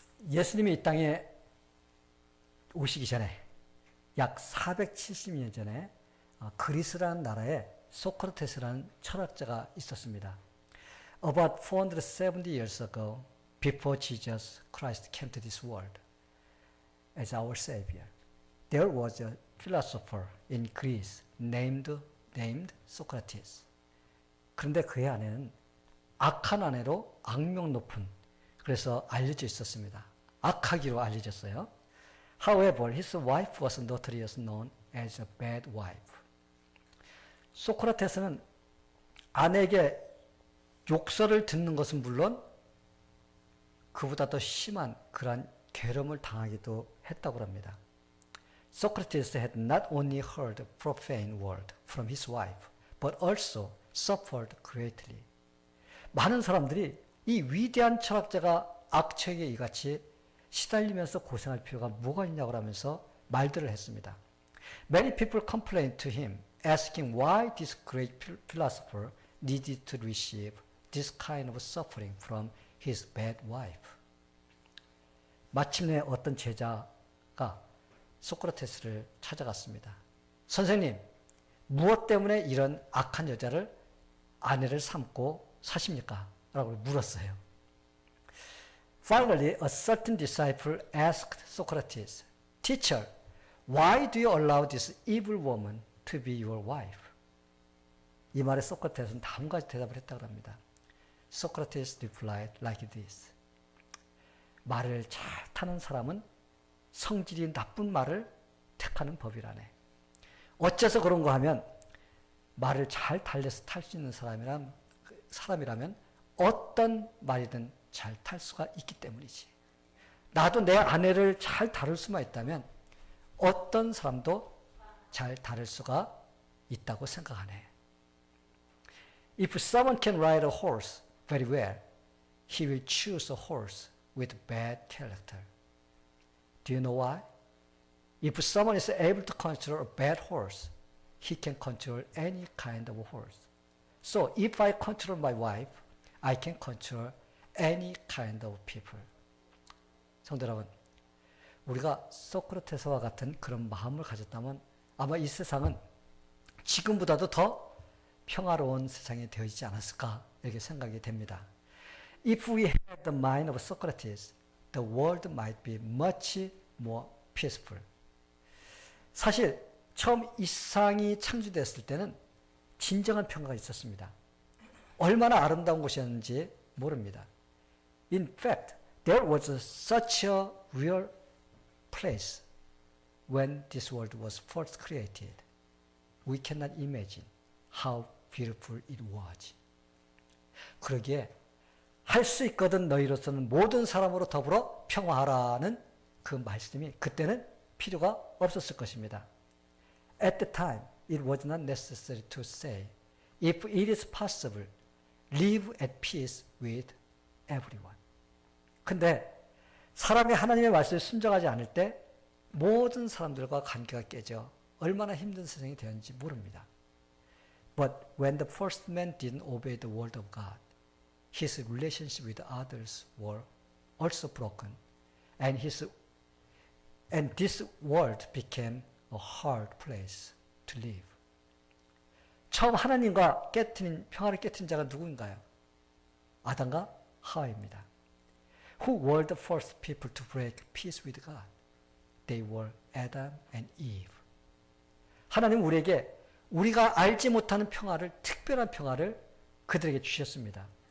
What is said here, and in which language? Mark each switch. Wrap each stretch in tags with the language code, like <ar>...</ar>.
<ko>예수님이 이 땅에 오시기 전에 약 470년 전에 그리스라는 나라에 소크라테스라는 철학자가 있었습니다.</ko> <en>About 470 years ago, before Jesus Christ came to this world as our Savior, there was a philosopher in Greece named Socrates.</en> <ko>그런데 그의 아내는 악한 아내로 악명 높은, 그래서 알려져 있었습니다. 악하기로 알려졌어요.</ko> <en>However, his wife was notoriously known as a bad wife.</en> <ko>소크라테스는 아내에게 욕설을 듣는 것은 물론 그보다 더 심한 그러한 괴로움을 당하기도 했다고 합니다.</ko> <en>Socrates had not only heard profane word from his wife, but also suffered greatly.</en> <ko>많은 사람들이 이 위대한 철학자가 악처에게 이같이 시달리면서 고생할 필요가 뭐가 있냐고 하면서 말들을 했습니다.</ko> <en>Many people complained to him, asking why this great philosopher needed to receive this kind of suffering from his bad wife.</en> <ko>마침내 어떤 제자가 소크라테스를 찾아갔습니다. 선생님, 무엇 때문에 이런 악한 여자를 아내를 삼고 사십니까? 라고 물었어요.</ko> <en>Finally, a certain disciple asked Socrates, Teacher, why do you allow this evil woman to be your wife?</en> <ko>이 말에 소크라테스는 다음 가지 대답을 했다고 합니다.</ko> <en>Socrates replied like this.</en> <ko>말을 잘 타는 사람은 성질이 나쁜 말을 택하는 법이라네. 어째서 그런가 하면 말을 잘 달래서 탈 수 있는 사람이라면 어떤 말이든 잘 탈 수가 있기 때문이지. 나도 내 아내를 잘 다룰 수만 있다면 어떤 사람도 잘 다룰 수가 있다고 생각하네.</ko> <en>If someone can ride a horse very well, he will choose a horse with bad character. Do you know why? If someone is able to control a bad horse, he can control any kind of horse. So if I control my wife, I can control any kind of people.</en> <ko>성도 여러분, 우리가 소크라테스와 같은 그런 마음을 가졌다면 아마 이 세상은 지금보다도 더 평화로운 세상이 되어지지 않았을까 이렇게 생각이 됩니다.</ko> <en>If we had the mind of Socrates, the world might be much more peaceful.</en> <ko>사실 처음 이 세상이 창조됐을 때는 진정한 평화가 있었습니다. 얼마나 아름다운 곳이었는지 모릅니다.</ko> <en>In fact, there was such a real place when this world was first created. We cannot imagine how beautiful it was.</en> <ko>그러기에 할 수 있거든 너희로서는 모든 사람으로 더불어 평화하라는 그 말씀이 그때는 필요가 없었을 것입니다.</ko> <en>At the time, it was not necessary to say, if it is possible, live at peace with everyone.</en> <ko>근데 사람이 하나님의 말씀에 순종하지 않을 때 모든 사람들과 관계가 깨져 얼마나 힘든 세상이 되었는지 모릅니다.</ko> <en>But when the first man didn't obey the word of God, his relationship with others were also broken, and this world became a hard place to live.</en> <ko>처음 하나님과 평화를 깨트린 자가 누구인가요? 아담과 하와입니다.</ko> <en>Who were the first people to break peace with God? They were Adam and Eve.</en> <ko>하나님 우리에게 우리가 알지 못하는 평화를, 특별한 평화를 그들에게 주셨습니다.</ko>